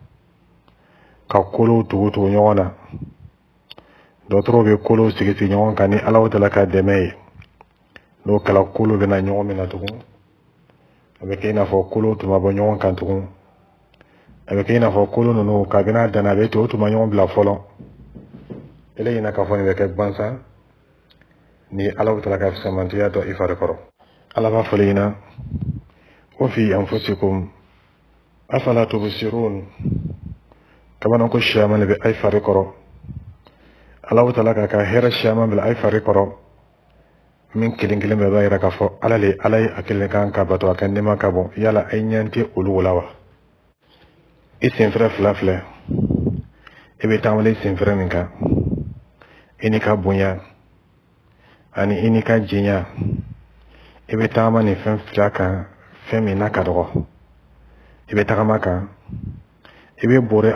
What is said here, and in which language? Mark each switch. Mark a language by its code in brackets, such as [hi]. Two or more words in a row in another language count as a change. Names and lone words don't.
[bm] ka kolo tugu ɲɔgɔn na dɔtɔrɔw bɛ kolo sigi ɲɔgɔn kan ni Allahu Ta'ala ka dɛmɛ ye n'o kɛla kolo bɛ na ɲɔgɔn min na tugun a bɛ kɛ i n'a fɔ kolo tuma bɔ ɲɔgɔn kan tugun a bɛ kɛ i n'a fɔ kolo ninnu kabini a danna a bɛ ten o tuma ɲɔgɔn bila fɔlɔ ele ɲɛna k'a fɔ nin bɛ kɛ gansan ni Allahu Ta'ala ka fisamantiya dɔ i fari kɔrɔ ala b'a fɔ ɲɛna [ar] وفي أنفسكم أفلا تبصرون [bm] kabanan ko siyaman be ay fari kɔrɔ Allahu Ta'ala ka hɛrɛ siyaman bila ay fari kɔrɔ min kelen kelen bɛɛ b'a yira k'a fɔ ala ye a kelen kan ka bato a ka nɛma ka bɔ yala ay ɲɛ tɛ olu la wa i senfɛrɛ fila filɛ i bɛ taamale i senfɛrɛ min kan i ni ka bonya ani i ni ka jɛnya i bɛ taama nin fɛn fila kan fɛn min na ka dɔgɔ i bɛ tagama kan i bɛ bore